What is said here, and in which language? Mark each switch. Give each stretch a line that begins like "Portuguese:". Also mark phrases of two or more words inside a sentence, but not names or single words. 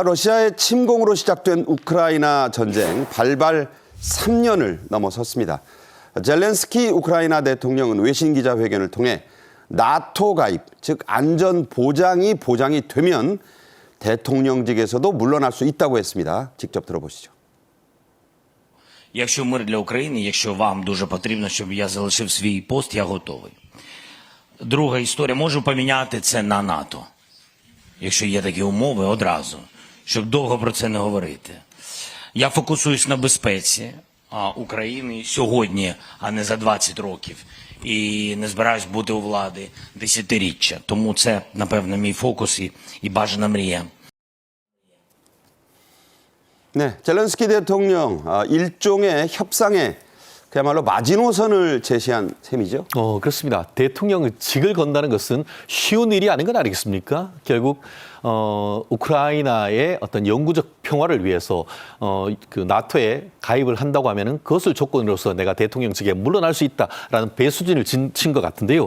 Korean: 러시아의 침공으로 시작된 우크라이나 전쟁 발발 3년을 넘어섰습니다. 젤렌스키 우크라이나 대통령은 외신 기자회견을 통해 나토 가입, 즉 안전 보장이 되면 대통령직에서도 물러날 수 있다고 했습니다. 직접 들어보시죠.
Ukrainian: Якщо мир для України, якщо вам дуже потрібно, щоб я залишив свій пост, я готовий. Друга історія, можу поміняти це на НАТО. Якщо є такі умови, одразу, щоб довго про це не говорити. Я фокусуюсь на безпеці України сьогодні, а не за 20 років. І не збираюсь бути у влади десятиріччя. Тому це, напевно, мій фокус і бажана мрія.
Korean: 네, 젤렌스키 대통령 일종의 협상에 그야말로 마지노선을 제시한 셈이죠. 그렇습니다. 대통령의 직을 건다는 것은 쉬운 일이 아닌 건 아니겠습니까? 결국 우크라이나의 어떤 영구적 평화를 위해서 그 나토에 가입을 한다고 하면은 그것을 조건으로서 내가 대통령직에 물러날 수 있다라는 배수진을 친 것 같은데요.